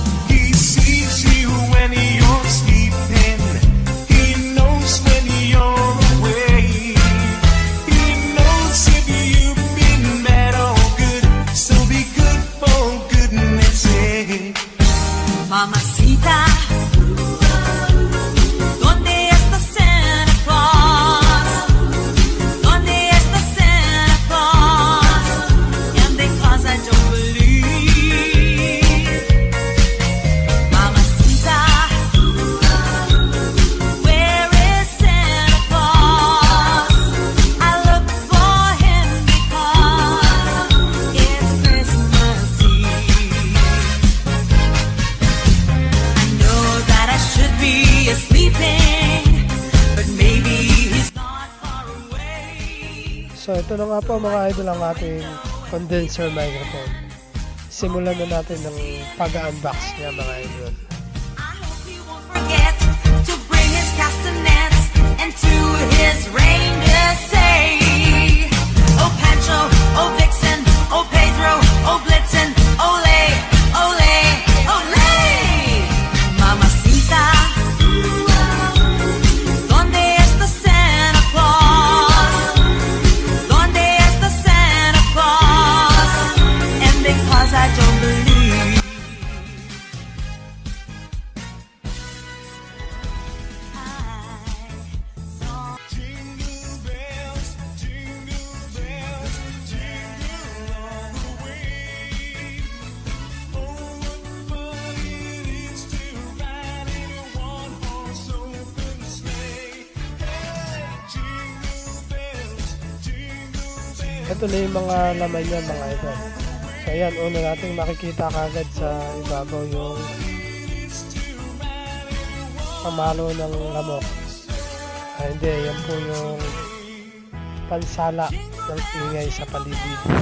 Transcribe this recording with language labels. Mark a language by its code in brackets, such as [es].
[en] He sees you when you're sleeping. He knows when you're awake. He knows if you've been bad or good. So be good for goodness sake. [es] Mamacita, ¿dónde está Santa Claus? ¿Dónde está Santa Claus? [en] And because I don't believe, Mamacita, where is Santa Claus? I look for him because it's Christmas Eve. Know that I should be sleeping, but maybe he's not far away. [tl] So ito na nga po mga idol ang ating condenser microphone. Simulan na natin ng pag-unbox niya mga idol. [en] I hope he won't forget to bring his castanets and to his reindeer say, Oh Pancho, oh Vixen, oh Pedro, oh Blitzen, ole, ole, ole. [es] Mamacita, ¿dónde está Santa Claus? ¿Dónde está Santa Claus? [en] And because I don't believe, I saw Jingle bells, jingle bells, jingle all the way. Oh, what fun it is to ride in a one-horse open sleigh. Hey, jingle bells, jingle bells. [tl] Ito na yung mga laman niya mga idol. So ayan, una natin makikita kagad sa ibabaw yung pamalo ng lamok. Hindi, yan po yung pansala ng ingay sa paligid.